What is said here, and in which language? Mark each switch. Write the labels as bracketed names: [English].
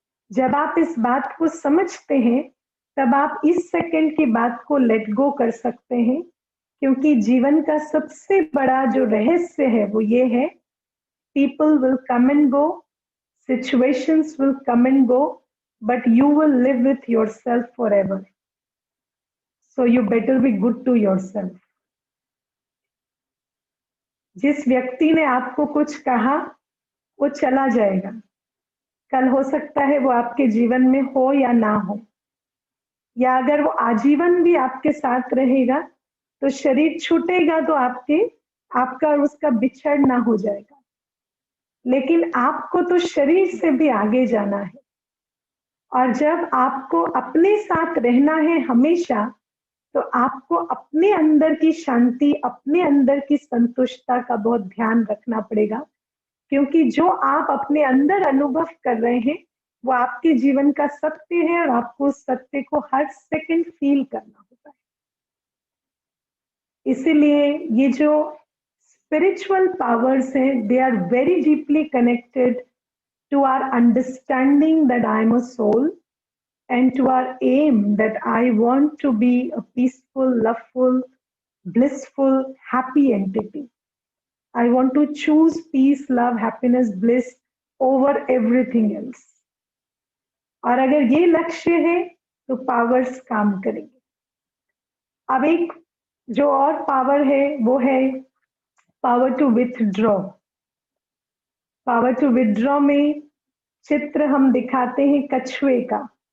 [Hindi] जब आप इस बात को समझते हैं तब आप इस सेकंड की बात को लेट गो कर सकते हैं, क्योंकि जीवन का सबसे बड़ा जो रहस्य है वो ये है, [English] people will come and go, situations will come and go, but you will live with yourself forever. So you better be good to yourself. [Hindi] जिस व्यक्ति ने आपको कुछ कहा वो चला जाएगा, कल हो सकता है वो आपके जीवन में हो या ना हो, या अगर वो आजीवन भी आपके साथ रहेगा तो शरीर छूटेगा तो आपका और उसका बिछड़ना हो जाएगा, लेकिन आपको तो शरीर से भी आगे जाना है। और जब आपको अपने साथ रहना है हमेशा, तो आपको अपने अंदर की शांति, अपने अंदर की संतुष्टता का बहुत ध्यान रखना पड़ेगा, क्योंकि जो आप अपने अंदर अनुभव कर रहे हैं वो आपके जीवन का सत्य है और आपको उस सत्य को हर सेकंड फील करना होता है। इसीलिए ये जो स्पिरिचुअल पावर्स हैं, [English] They are very deeply connected to our understanding that I am a soul, and to our aim that I want to be a peaceful, loveful, blissful, happy entity. I want to choose peace, love, happiness, bliss over everything else. [Hindi] और अगर ये लक्ष्य है तो powers काम करेंगे। अब एक जो और पावर है वो है power to withdraw. Power to withdraw में चित्र हम दिखाते हैं कछुए का।